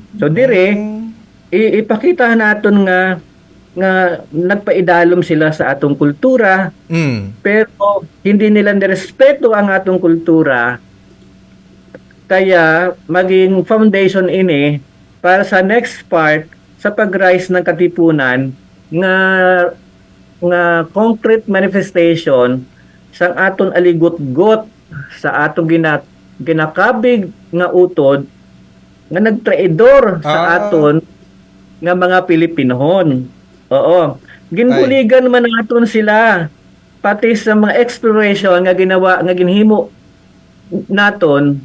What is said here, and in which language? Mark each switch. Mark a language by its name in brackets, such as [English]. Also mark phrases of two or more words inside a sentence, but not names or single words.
[Hiligaynon] So dire, [Filipino] ipakita natin [Hiligaynon] nga nagpaidalom sila sa atong kultura, [Filipino] pero hindi nila nirespeto [Hiligaynon] ang atong kultura, kaya maging foundation ini para sa [English] next part [Hiligaynon] sa pag-rise ng Katipunan nga [English] concrete manifestation [Hiligaynon] sa aton aligot-got sa atong ginakabig nga utod nga nagtraidor sa aton nga mga Pilipinhon. Oo. Ginbuligan man naton sila pati sa mga exploration nga ginawa nga ginhimo naton.